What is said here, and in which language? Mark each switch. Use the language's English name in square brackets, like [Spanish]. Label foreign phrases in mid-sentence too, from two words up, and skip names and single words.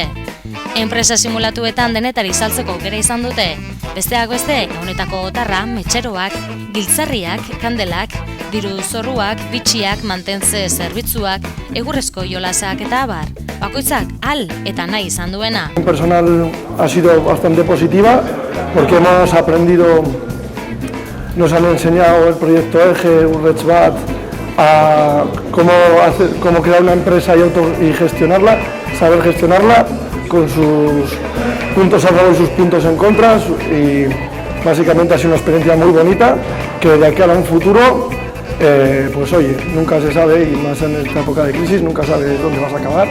[Basque] Enpresa simulatuetan denetari saltzeko aukera izan dute, besteak beste, honetako otarra, metxeroak, giltzarriak, kandelak, diru zorruak, bitxiak, mantentze zerbitzuak, egurrezko jolasak eta abar. Bakoitzak al eta nahi izan duena. [Spanish] Personal ha sido bastante positiva porque hemos aprendido, nos han enseñado el proyecto EGE, Urretsbat, a cómo crear una empresa y gestionarla, saber gestionarla con sus puntos a favor y sus puntos en contra y básicamente ha sido una experiencia muy bonita que de aquí a un futuro, pues oye, nunca se sabe y más en esta época de crisis, nunca sabes dónde vas a acabar.